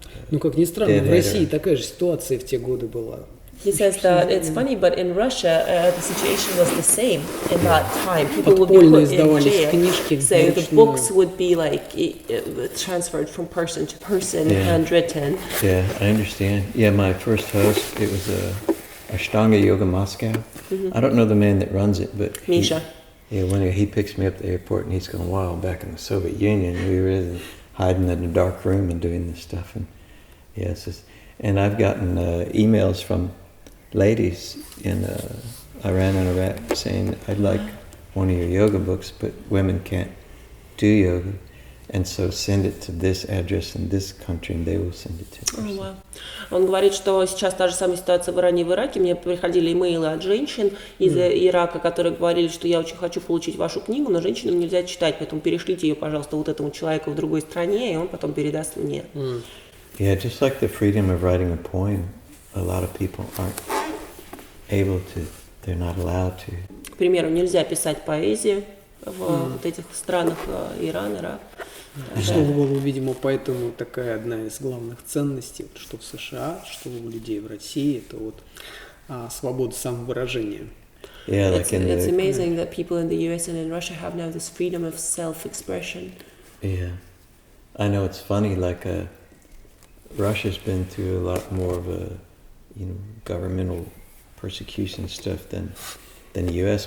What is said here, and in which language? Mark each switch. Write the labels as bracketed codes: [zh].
[ru] Ну, как ни странно, в России такая же ситуация в те годы была. [en] He says that it's funny, but in Russia the situation was the same in that time. People would be put in jail, so the books would be like transferred from person to person, handwritten. Yeah, I understand. Yeah, my first host, it was Ashtanga Yoga Moscow. I don't know the man that runs it, but Misha. When he picks me up at the airport and he's going, wow, back in the Soviet Union, we were hiding in a dark room and doing this stuff. And and I've gotten emails from ladies in Iran and Iraq saying, I'd like one of your yoga books, but women can't do yoga. And so send it to this address in this country, and they will send it to you. Wow. [ru] Он говорит, что сейчас та же самая ситуация в Иране и в Ираке. Мне приходили имейлы от женщин из Ирака, которые говорили, что я очень хочу получить вашу книгу, но женщинам нельзя читать, поэтому перешлите ее, пожалуйста, вот этому человеку в другой стране, и он потом передаст мне. [en] Yeah, just like the freedom of writing a poem, a lot of people aren't able to, they're not allowed to. [ru] К примеру, нельзя писать поэзию в вот этих странах Иран, Ирак. Что в голову, видимо, поэтому такая одна из главных ценностей, что в США, что у людей в России, это вот свобода самовыражения. [en] Yeah, it's amazing that people in the US and in Russia have now this freedom of self-expression. Yeah, I know it's funny. Like Russia's been through a lot more of a, governmental persecution stuff than the US.